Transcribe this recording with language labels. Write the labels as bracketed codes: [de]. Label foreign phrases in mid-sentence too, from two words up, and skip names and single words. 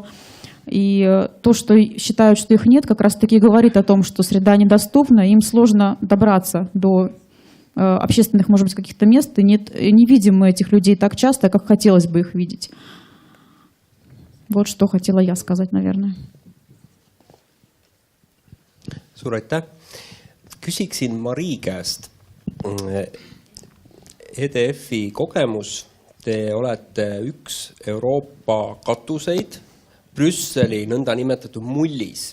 [ru] И то, что считают, что их нет, как раз-таки говорит о том, что среда недоступна, им сложно добраться до общественных, может быть, каких-то мест, и не видим мы этих людей так часто, как хотелось бы их видеть. Вот что хотела я сказать, наверное. [et] Suur aitäh. Küsiksin Marii käest. EDF-i kogemus, te olete üks Euroopa katuseid Brüsseli nõnda nimetatud mullis.